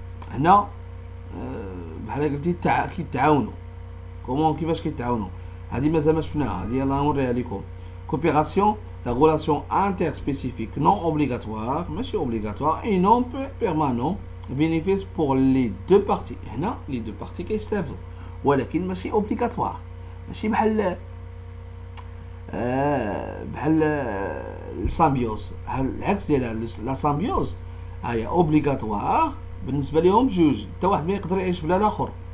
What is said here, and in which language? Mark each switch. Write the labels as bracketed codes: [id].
[ar] هنا بحال قلتي كيتعاونوا. كيفاش كيتعاونوا؟ هادي مازال ما شفناها، هادي يلاه نوريها لكم. [fr] كوبيراسيون la relation interspécifique non obligatoire, ماشي obligatoire et non permanent bénéfice pour les deux parties. [ar] هنا les deux parties كيستافدوا، ولكن ماشي obligatoire، ماشي بحال السامبيوز. العكس ديالها لا سامبيوز هي اوبليغاتوار بالنسبه لهم بجوج، حتى واحد ما يقدر يعيش بلا الاخر.